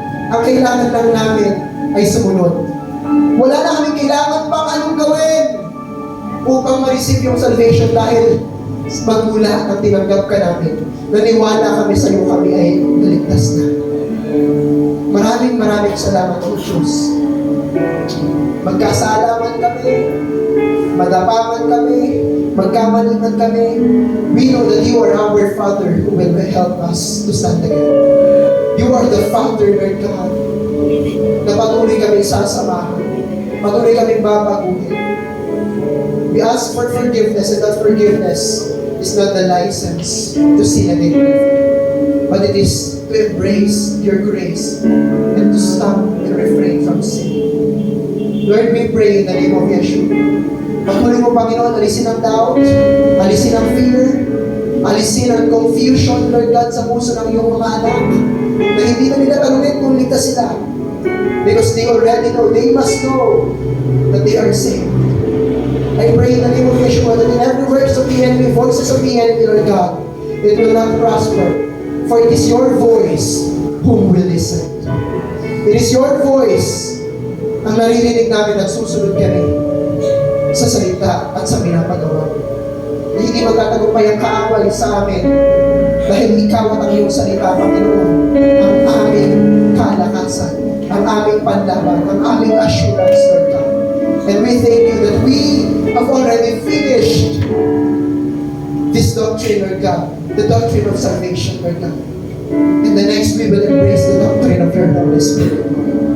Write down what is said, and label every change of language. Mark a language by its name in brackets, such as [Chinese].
[Filipino] Ang kailangan lang namin ay sumunod. Wala na kami kailangan pang anong gawin upang ma-receive yung salvation dahil magmula ang tinanggap ka namin. Naniwala kami sa iyo, kami ay naligtas na. Maraming salamat, O Diyos. Magkasala man kami, madapaman kami, magkamali man kami, [English] we know that you are our Father who will help us to stand again. You are the Father, Lord God, [Filipino] na patuloy kami sasamahan, patuloy kami babaguhin. [English] We ask for forgiveness, and that forgiveness is not the license to sin again, but it is to embrace your grace and to stop and refrain from sin. Lord, we pray in the name of Yeshua. [Filipino] Patuloy mo, Panginoon, alisin ang doubt, alisin ang fear, alisin ang confusion, Lord God, sa puso ng iyong mga anak, na hindi na nila tanungin kung ligtas sila. [English] Because they already know, they must know that they are saved. I pray in the name of Yeshua that in every works of the enemy, voices of the enemy, Lord God, it will not prosper. For it is your voice whom we listen. It is your voice [Filipino] ang naririnig namin at susunod kami sa salita at sa pinapagawa. Hindi magtatagumpay ang kaaway sa amin dahil ikaw at ang iyong salita, Panginoon, ang aming kalakasan, ang aming panlaban, ang aming assurance, Lord God. [English] And we thank you that we have already finished this doctrine, Lord God, the doctrine of salvation, Lord God. And the next we will embrace the doctrine of your Holy Spirit, Lord.